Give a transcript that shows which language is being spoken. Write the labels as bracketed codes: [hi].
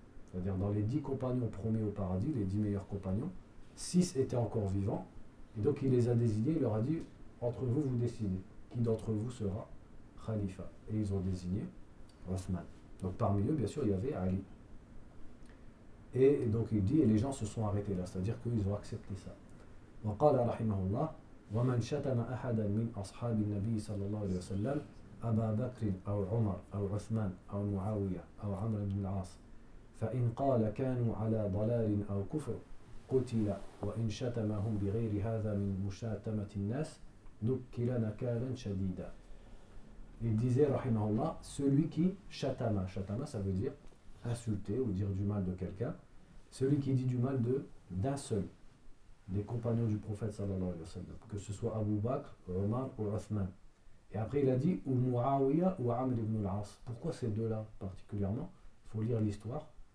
[fr] C'est-à-dire, dans les 10 compagnons promis au paradis, les 10 meilleurs compagnons, 6 étaient encore vivants. Et donc, il les a désignés, il leur a dit, entre vous, vous décidez qui d'entre vous sera Khalifa. Et ils ont désigné Uthman. Donc parmi eux, bien sûr, il y avait Ali. Et donc il dit, et les gens se sont arrêtés là, c'est-à-dire qu'ils ont accepté ça. [ar] وقال رحمه الله ومن شتم أحدا من أصحاب النبي صلى الله عليه وسلم أبا بكر أو عمر أو عثمان أو معاوية أو عمرو بن العاص فإن قال كانوا على ضلال أو كفر قتل وإن شتمهم بغير هذا من مشاتمة الناس نكل نكالا شديدا. [fr] Il disait, rahimahullah, celui qui chatama. Chatama, ça veut dire insulter ou dire du mal de quelqu'un. Celui qui dit du mal d'un seul des compagnons du prophète, sallallahu alayhi wa sallam, que ce soit Abu Bakr, Omar ou Uthman. Et après, il a dit, ou Muawiya ou Amr ibn al-As. Pourquoi ces deux-là particulièrement? Il faut lire l'histoire.